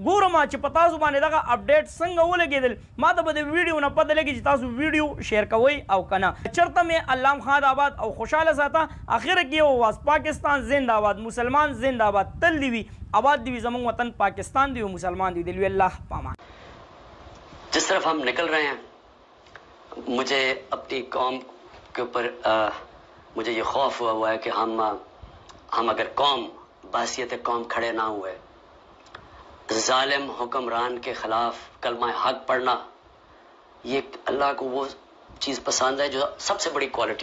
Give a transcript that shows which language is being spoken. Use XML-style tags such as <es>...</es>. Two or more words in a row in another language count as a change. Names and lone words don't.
<ps>ګورم چې په تاسو باندې دغه اپډیټ څنګه ولګېدل. ما ته به د ویډیو نه پته لګي چې تاسو ویډیو شیر کوئ او که نه. چېرته مې علام خان آباد او خوشحاله ساته. اخره کې یو آواز پاکستان</ps> <ur>زنده آباد،</ur> <ps>مسلمان</ps> <ur>زنده آباد،</ur> <ps>تل دی وي آباد دی وي زموږ وطن پاکستان دی وي مسلمان دی وي. الله پامان.</ps> <ur>جس طرف ہم نکل رہے ہیں مجھے اپنی قوم کے اوپر مجھے یہ خوف ہوا ہے کہ ہم اگر قوم بحیثیت قوم کھڑے نہ ہوئے، ظالم حکمران کے خلاف کلمہ حق پڑھنا، یہ اللہ کو وہ چیز پسند ہے جو سب سے بڑی کوالٹی.</ur>